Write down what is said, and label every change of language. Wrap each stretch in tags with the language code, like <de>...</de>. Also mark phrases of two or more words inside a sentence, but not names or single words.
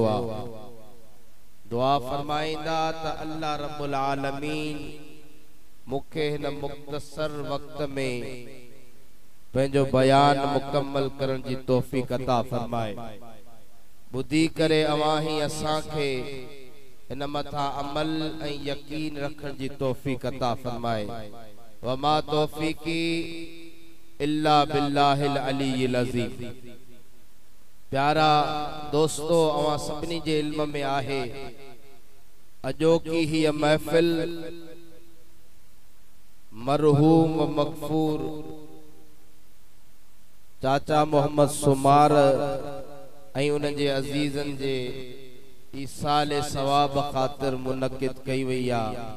<sd>आ दुआ फरमाइंदा त</sd> <ar>الله رب العالمين</ar> <sd>मुखे हिन मुख्तसर वक्त में पंहिंजो बयान मुकम्मल करण जी तौफीक अता फरमाए बुधी करे अवाही असां खे हिन मथा अमल ऐं यकीन रखण जी तौफीक अता फरमाए</sd> <ar>وما توفيقي إلا بالله العلي العظيم.</ar> <sd>प्यारा दोस्तो अवा सभिनी जे इल्म में आहे अजोकी ही महफिल मरहूम मगफूर चाचा मोहम्मद सुमार ऐं उन जे अजीजन जे ईसाले सवाब खातिर मुनक्किद कई वई आ।</sd>